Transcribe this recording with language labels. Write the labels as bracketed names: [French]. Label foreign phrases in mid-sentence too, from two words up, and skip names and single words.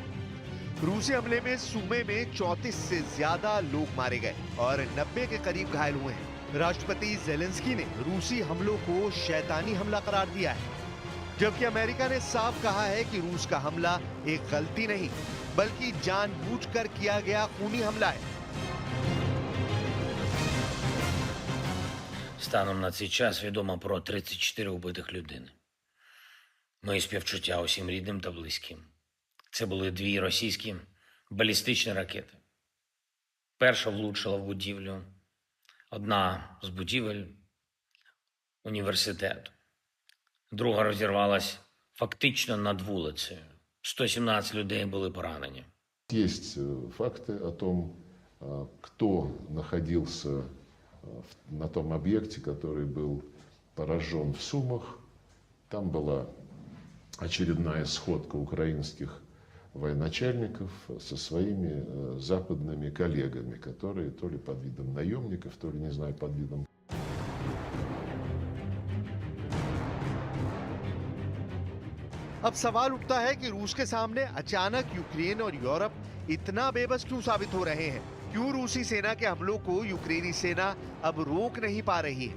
[Hindi] रूसी हमले में सूबे में 34 से ज्यादा लोग मारे गए और 90 के करीब घायल हुए हैं। राष्ट्रपति ज़ेलेंस्की ने रूसी हमलों को शैतानी हमला करार दिया है, जबकि अमेरिका ने साफ कहा है कि रूस का हमला एक गलती नहीं बल्कि जानबूझकर किया गया खूनी हमला है। [Ukrainian] Станом на цей час відомо про 34 убитих людини. Мої співчуття усім рідним та близьким. Це були 2 російські балістичні ракети. Перша влучила в будівлю, одна з будівель університету. Друга розірвалась фактично над вулицею. 117 людей були поранені. [Russian] Есть факты о том, кто находился на том объекте, который был поражен в Сумах. Там была очередная сходка украинских военачальников со своими западными коллегами, которые то ли под видом наемников, то ли, не знаю, под видом... [Hindi] अब सवाल उठता है कि रूस के सामने अचानक यूक्रेन और यूरोप इतना बेबस क्यों साबित हो रहे हैं? क्यों रूसी सेना के हमलों को यूक्रेनी सेना अब रोक नहीं पा रही है?